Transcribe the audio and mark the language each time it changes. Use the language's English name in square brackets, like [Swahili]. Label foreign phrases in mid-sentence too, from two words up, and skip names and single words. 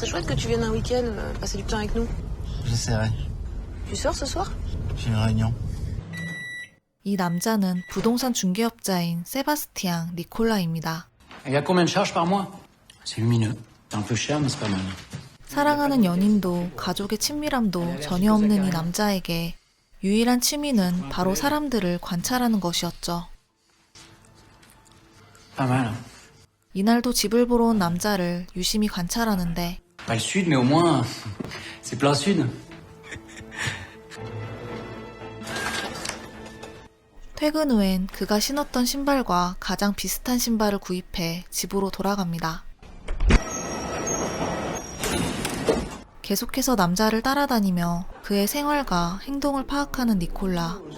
[French] que tu viennes un week-end passer du temps avec nous? J'essaierai. Tu sors ce soir? J'ai une réunion. [Korean] 이 남자는 부동산 중개업자인 세바스티앙 니콜라입니다. [French] Il y a combien de charges par mois? C'est lumineux. C'est un peu cher, mais c'est pas mal. [Korean] 사랑하는 연인도 가족의 친밀함도 전혀 없는 이 남자에게 유일한 취미는 바로 사람들을 관찰하는 것이었죠. [French] Pas mal. [Korean] 이날도 집을 보러 온 남자를 유심히 관찰하는데 [French] Pas le sud, mais au moins, c'est plein sud. [Korean] 퇴근 후엔 그가 신었던 신발과 가장 비슷한 신발을 구입해 집으로 돌아갑니다. 계속해서 남자를 따라다니며 그의 생활과 행동을 파악하는 니콜라.